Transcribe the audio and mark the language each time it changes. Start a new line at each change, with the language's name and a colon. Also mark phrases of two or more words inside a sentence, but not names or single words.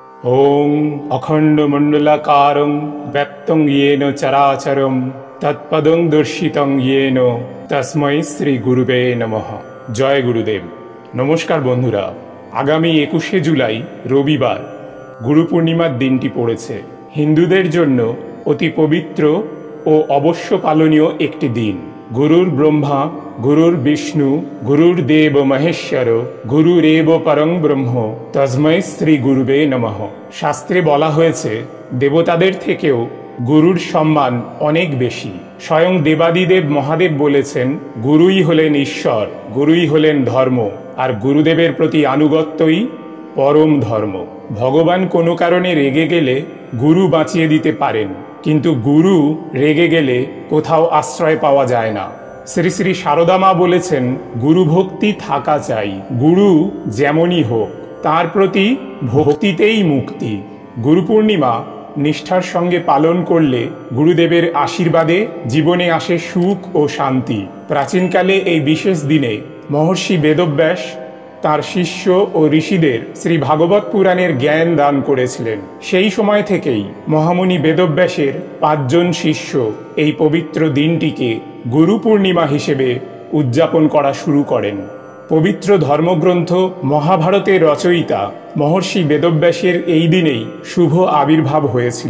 Sanskrit: ओम अखंडमंडलाकारं व्याप्तं येन चराचरं तत्पदं दर्शितं येन तस्मै श्री गुरुवे नमः। जय गुरुदेव।
Bangla: নমস্কার বন্ধুরা, আগামী 21 জুলাই রবিবার গুরু পূর্ণিমার দিনটি পড়েছে। हिंदुদের জন্য অতি পবিত্র ও অবশ্য পালনীয় একটি দিন।
Sanskrit: गुरुर ब्रह्मा गुरुर विष्णु गुरुर देव महेश्वर गुरुरेव परं ब्रह्म तस्मै श्री गुरुवे नमः।
Bangla: শাস্ত্রে বলা হয়েছে দেবতাদের থেকেও গুরুর সম্মান অনেক বেশি। স্বয়ং দেবাদিদেব মহাদেব বলেছেন গুরুই হলেন ঈশ্বর, গুরুই হলেন ধর্ম আর গুরুদেবের প্রতি আনুগত্যই পরম ধর্ম। ভগবান কোনো কারণে রেগে গেলে গুরু বাঁচিয়ে দিতে পারেন, কিন্তু গুরু রেগে গেলে কোথাও আশ্রয় পাওয়া যায় না। শ্রী শ্রী সারদা মা বলেছেন গুরু ভক্তি থাকা চাই, গুরু যেমনই হোক তার প্রতি ভক্তিতেই মুক্তি। গুরু পূর্ণিমা নিষ্ঠার সঙ্গে পালন করলে গুরুদেবের আশীর্বাদে জীবনে আসে সুখ আর শান্তি। প্রাচীনকালে এই বিশেষ দিনে মহর্ষি বেদব্যাস তার শিষ্য আর ঋষিদের শ্রী ভাগবত পুরাণের জ্ঞান দান করেছিলেন। সেই সময় থেকেই মহামুনি বেদব্যাসের ৫ জন শিষ্য এই পবিত্র দিনটিকে গুরু পূর্ণিমা হিসেবে উদযাপন করা শুরু করেন। পবিত্র ধর্মগ্রন্থ মহাভারতের রচয়িতা মহর্ষি বেদব্যাসের এই দিনেই শুভ আবির্ভাব হয়েছিল।